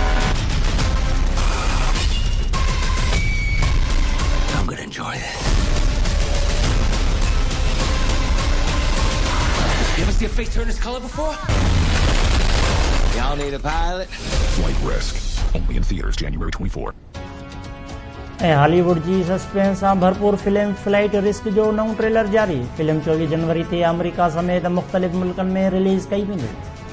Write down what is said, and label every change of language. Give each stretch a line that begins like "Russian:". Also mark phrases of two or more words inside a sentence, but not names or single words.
English: I'm gonna enjoy this. You ever see a face turn this color before? Y'all need a pilot? Flight Risk. Only in theaters January 24.
Sindhi: ऐं हॉलीवुड जी सस्पेंस सां भरपूर फिल्म फ्लाइट रिस्क जो नओं ट्रेलर जारी। फिल्म 24 जनवरी ते अमेरिका समेत मुख़्तलिफ़ मुल्कनि में रिलीज़ कई वेंदी।